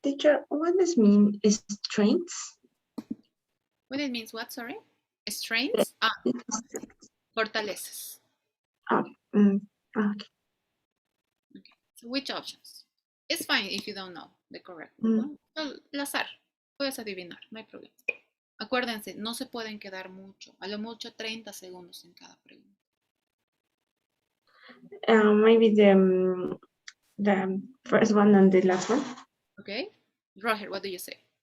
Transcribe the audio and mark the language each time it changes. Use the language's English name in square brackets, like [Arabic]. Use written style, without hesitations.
[English] Teacher, what does mean is strengths? What it means, what, sorry? Strengths? Fortalezas. Okay. Okay, so which options? It's fine if you don't know the correct one, ¿no? [Spanish] Al azar, puedes adivinar, no hay problema. Acuérdense, no se pueden quedar mucho, a lo mucho 30 segundos en cada pregunta. [English] Maybe the first one and the last one. Okay, Roger, what do you say?